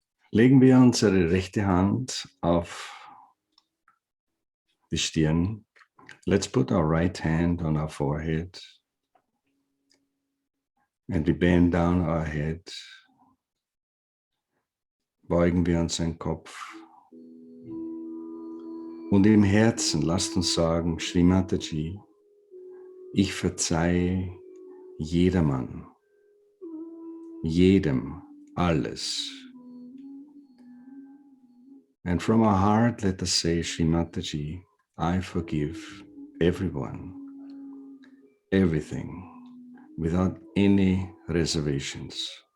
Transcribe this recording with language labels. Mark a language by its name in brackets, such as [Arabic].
[German] Legen wir unsere rechte Hand auf die Stirn. [English] Let's put our right hand on our forehead and we bend down our head. [German] Beugen wir unseren Kopf. Und im Herzen lasst uns sagen, Shri Mataji, ich verzeihe jedermann, jedem, alles. [English] And from our heart, let us say, Shri Mataji, I forgive everyone, everything, without any reservations.